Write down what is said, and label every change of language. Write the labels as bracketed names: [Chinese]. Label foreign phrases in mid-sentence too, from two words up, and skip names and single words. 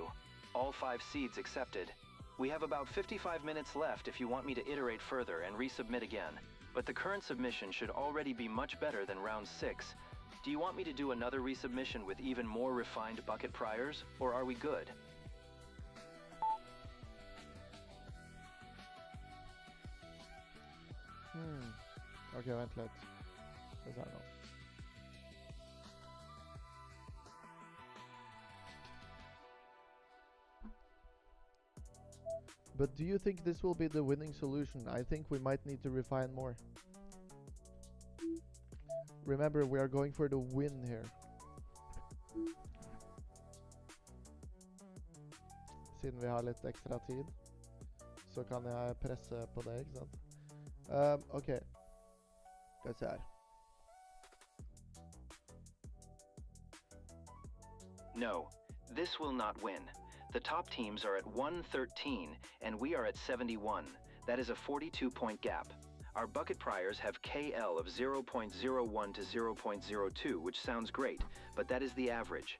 [English] All 5 seeds accepted. We have about 55 minutes left if you want me to iterate further and resubmit again. But the current submission should already be much better than round 6. Do you want me to do another resubmission with even more refined bucket priors, or are we good? [Norwegian] Ok, vent litt. Skal vi se nå. [English] But do you think this will be the winning solution? I think we might need to refine more. Remember, we are going for the win here. [Norwegian] Siden vi har litt ekstra tid, så kan jeg presse på det, ikke sant? Ok. Skal vi se her. [English] No, this will not win. The top teams are at 113, and we are at 71. That is a 42-point gap. Our bucket priors have KL of 0.01 to 0.02, which sounds great, but that is the average.